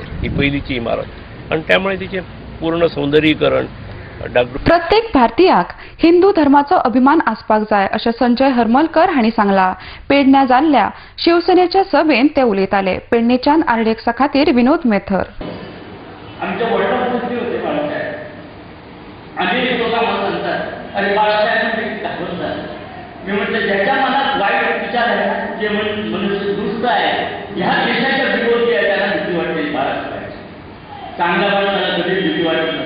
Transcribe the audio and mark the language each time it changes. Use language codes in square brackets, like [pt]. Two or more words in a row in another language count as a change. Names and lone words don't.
[kok] ही पयलींची इमारत आनी त्यामुळे तिचे पूर्ण सौंदर्यीकरण प्रत्येक भारतीयाक हिंदू धर्माचो अभिमान आसपाक जाय अशें संजय हरमलकर हांणी सांगला. पेडण्या जाल्ल्या शिवसेनेच्या सभेन ते उलयताले. पेडणेच्यान आरडीएक्सा खातीर विनोद मेथर. [mr] आमचे वडील होते बाळासाहेब आम्ही लोक आम्हाला सांगतात अरे बाळासाहेब दाखवतात. मी म्हटलं ज्याच्या मनात वाईट विचार आहे जे मनुष्य दुष्ट आहे ह्या देशाच्या विरोधी आहे त्याला भीती वाटते. बाळासाहेब चांगल्या माणसाला कधीही भीती वाटत नाही.